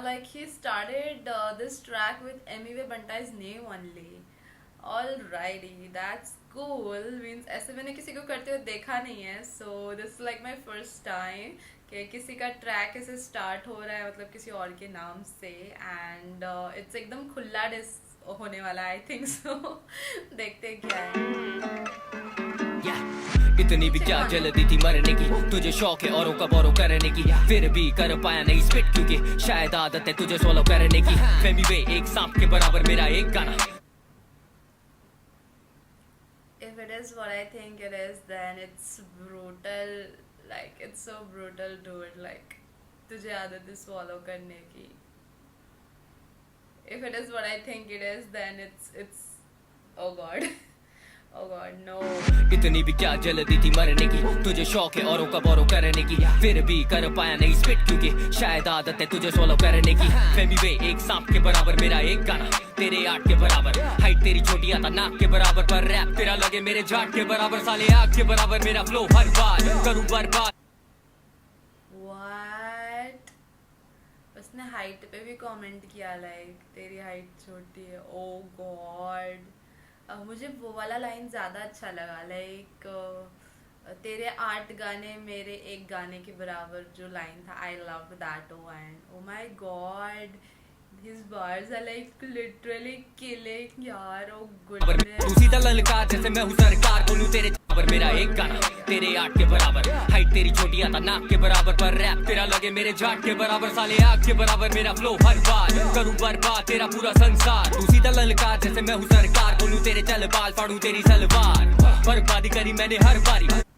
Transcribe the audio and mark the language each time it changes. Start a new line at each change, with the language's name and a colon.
English: Like he started this track with M.E.V. Bantai's name only. Alrighty, that's cool.
Hindi: Means ऐसे मैंने किसी को करते हुए देखा नहीं है.
English: So this is like my first time
Hindi: कि किसी का ट्रैक ऐसे स्टार्ट हो रहा है मतलब किसी और के नाम से. एंड इट्स एकदम खुला डिस होने वाला आई थिंक सो. देखते हैं क्या है. इतनी भी क्या जल्दी थी मरने की तुझे शौक है औरों का बोरो करने की फिर भी कर पाया नहीं स्पिट क्योंकि शायद आदत है तुझे सोलो करने की. फेमी वे एक सांप के बराबर मेरा एक गाना.
English: If it is what I think it is, then it's brutal. Like it's so brutal, dude.
Hindi: Like तुझे आदत है swallow करने की.
English: If it is what I think it is, then it's oh god. Oh god, no.
Hindi: इतनी भी क्या जल्दी थी मरने की तुझे शौक है औरों का बोरो करने की फिर भी कर पाया नहीं स्पिट क्योंकि शायद आदत है तुझे सोलो करने की. फेमी वे एक सांप के बराबर मेरा एक गाना. तेरे आठ के बराबर हाइट तेरी छोटी आता नाक के बराबर पर रैप तेरा लगे मेरे जाट के बराबर साले आग के बराबर मेरा फ्लो हर बार करूं बर्बाद.
English: What?
Hindi: उसने हाइट पे भी कमेंट किया लाइक तेरी हाइट छोटी है. ओ गॉड. मुझे वो वाला लाइन ज़्यादा अच्छा लगा लाइक तेरे 8 गाने मेरे एक गाने के बराबर जो लाइन था.
English: I love that. Oh my God, his bars are like literally killing यार. Oh goodness.
Hindi: तू सीधा ललकार जैसे मैं हूँ सरकार बोलूं तेरे बराबर मेरा एक गाना. तेरे आठ के बराबर हाइट तेरी छोटी आता नाक के बराबर पर रैप तेरा लगे मेरे जाट के बराबर साले आग के बराबर मेरा फ्लो हर बार करूं बर्बाद तेरा पूरा संसार. तू सीधा ललकार जैसे मैं हूँ सरकार बोलूं तेरे चल बाल फाड़ू तेरी सलवार बर्बादी करी मैंने हर बारी.